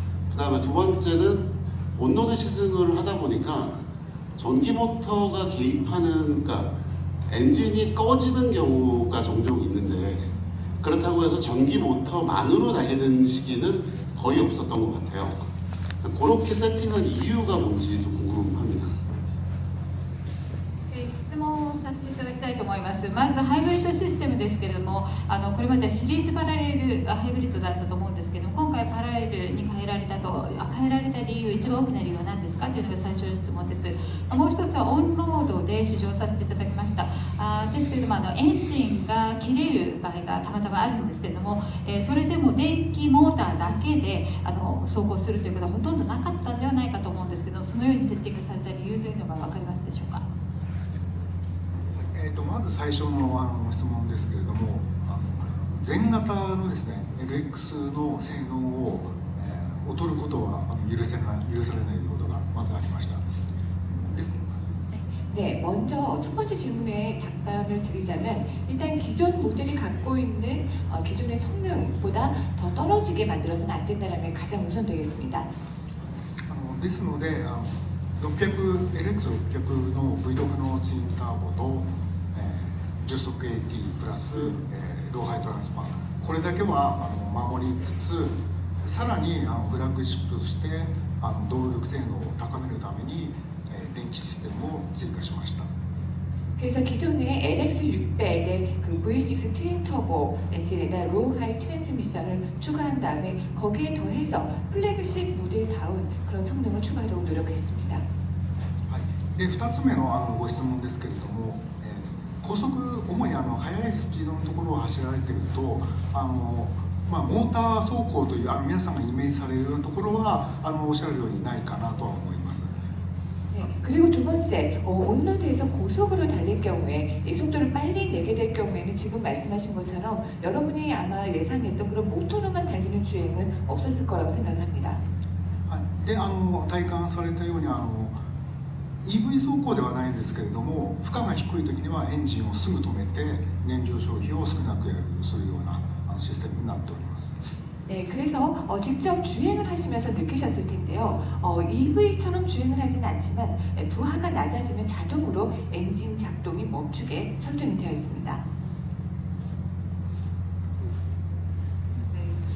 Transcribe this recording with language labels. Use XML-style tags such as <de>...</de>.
<ko>그 다음에 두 번째는 온로드 시승을 하다 보니까 전기 모터가 개입하는, 그러니까 엔진이 꺼지는 경우가 종종 있는데 그렇다고 해서 전기 모터만으로 달리는 시기는 거의 없었던 것 같아요. 그렇게 세팅한 이유가 뭔지도 궁금합니다.</ko> <ja>質問させていただきたいと思います。まずハイブリッドシステムですけれども、これまでシリーズパラレルハイブリッドだったと思うんですけども、今回パラレルに変えられた理由、一番大きな理由は何ですかというのが最初の質問です。もう一つはオンロードで試乗させていただきました。ですけれどもエンジンが切れる場合がたまたまあるんですけれども、それでも電気モーターだけで走行するということはほとんどなかったんではないかと思うんですけど、そのようにセッティングされた理由というのが分かりますでしょうか。まず最初の質問ですけれども、全型のですね LX の性能を、劣ることは許されないことがまずありました。</ja> <ko>네, 먼저 첫 번째 질문에 답변을 드리자면 일단 기존 모델이 갖고 있는 기존의 성능보다 더 떨어지게 만들어서는 안 된다는 게 가장 우선되겠습니다.</ko> <ja>ですのでLX600 の V6 のツインターボと、10速 AT プラス、ローハイトランスファーこれだけは守りつつさらにフラッグシップとして動力性能を高めるために電気システムを追加しました。</ja> <ko>그래서 기존의 LX600의 그 V6 트윈 터보 엔진에다 로우 하이 트랜스미션을 추가한 다음에 거기에 더해서 플래그십 모델다운 그런 성능을 추가하도록 노력했습니다.</ko> <ja>で2つ目のご質問ですけれども、高速主に速いスピードのところを走られているとモーター走行という皆さんがイメージされるところはおっしゃるようにないかなとは思います。</ja> <ko>네, 그리고 두 번째, 온로드에서 고속으로 달릴 경우에 이 속도를 빨리 내게 될 경우에는 지금 말씀하신 것처럼 여러분이 아마 예상했던 그런 모터로만 달리는 주행은 없었을 거라고 생각합니다.</ko> <ja>はいで体感されたようにEV 走行ではないんですけれども、負荷が低い時にはエンジンをすぐ止めて燃料消費を少なくするようなシステムになっております。</ja> <ko>네, 그래서 직접 주행을 하시면서 느끼셨을 텐데요. EV처럼 주행을 하지는 않지만 부하가 낮아지면 자동으로 엔진 작동이 멈추게 설정이 되어 있습니다. 네.</ko>